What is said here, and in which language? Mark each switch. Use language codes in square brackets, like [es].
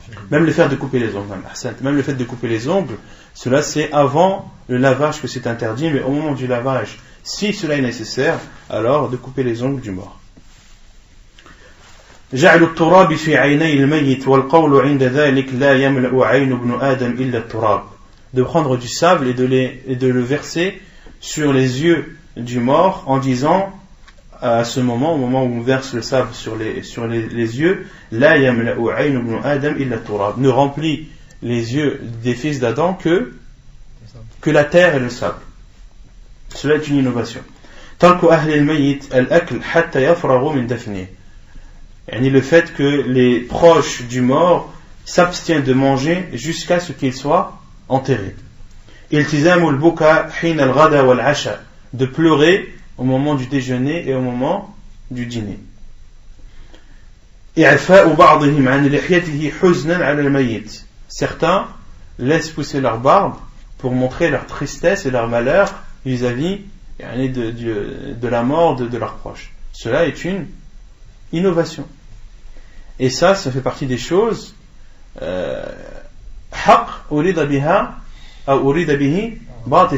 [fr] Même le fait de couper les ongles, même le fait de couper les ongles, cela c'est avant le lavage que c'est interdit, mais au moment du lavage, si cela est nécessaire, alors de couper les ongles du mort. [ar] جعل التراب في عيني الميت والقول عند ذلك لا يملأ عين ابن آدم إلا التراب. [fr] De prendre du sable et de le verser sur les yeux du mort en disant à ce moment, au moment où on verse le sable sur les yeux, [ar] لا يملأ عين ابن آدم إلا التراب, [fr] ne remplit les yeux des fils d'Adam que la terre et le sable. Cela est une innovation. [ar] ترك أهل الميت الأكل حتى يفرغوا من دفنه. [fr] Le fait que les proches du mort s'abstiennent de manger jusqu'à ce qu'il soit enterré. [ar] التزام البكاء حين الغداء والعشاء, [fr] de pleurer au moment du déjeuner et au moment du dîner. [ar] إعفاء بعضهم عن لحيته حزنا على الميت. [fr] Certains laissent pousser leur barbe pour montrer leur tristesse et leur malheur vis-à-vis de la mort de leurs proches. Cela est une innovation. Et ça fait partie des choses [ar] haq urida biha ou urida bihi batil.